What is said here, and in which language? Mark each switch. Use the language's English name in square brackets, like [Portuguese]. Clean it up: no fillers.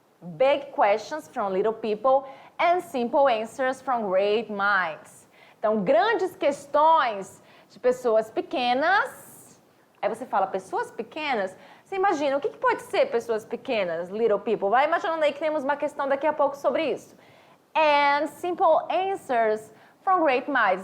[English] Big questions from little people and simple answers from great minds. [Portuguese] Então, grandes questões de pessoas pequenas. Aí você fala, pessoas pequenas? Você imagina, o que pode ser pessoas pequenas, [English] little people? [Portuguese] Vai imaginando aí que temos uma questão daqui a pouco sobre isso. [English] And simple answers from great minds.